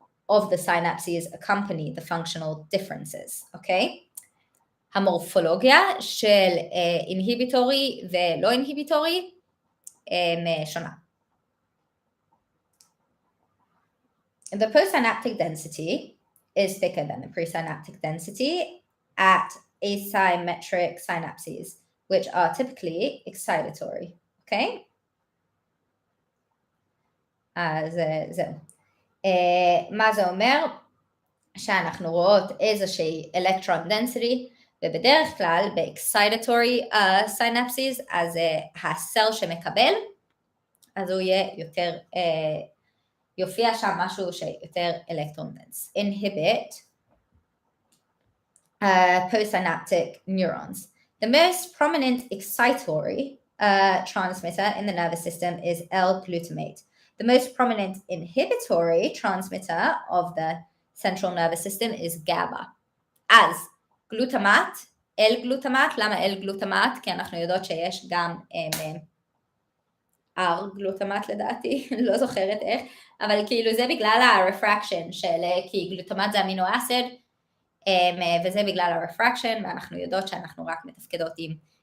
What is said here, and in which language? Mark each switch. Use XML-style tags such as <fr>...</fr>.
<en>of the synapses accompany the functional differences, אוקיי?</en> <he>המורפולוגיה של inhibitory ולא inhibitory שונה.</he> <en>The postsynaptic density is thicker than the presynaptic density at asymmetric synapses, which are typically excitatory, okay?</en> <he>אז זהו. מה זה אומר? שאנחנו רואות איזושהי electron density, ובדרך כלל ב-excitatory synapses, אז הסל שמקבל, אז הוא יהיה יותר, יופיע שם משהו שיותר electron dense.</he> <en>Inhibit postsynaptic neurons. The most prominent excitatory transmitter in the nervous system is L-glutamate. The most prominent inhibitory transmitter of the central nervous system is GABA.</en> <he>אז גלוטמט, L-גלוטמט, למה L-גלוטמט? כי אנחנו יודעות שיש גם R-גלוטמט לדעתי, לא זוכרת איך, אבל כאילו זה בגלל ה-refraction של, כי גלוטמט זה אמינו אסיד, וזה בגלל ה-refraction, ואנחנו יודעות שאנחנו רק מתפקדות עם,</he>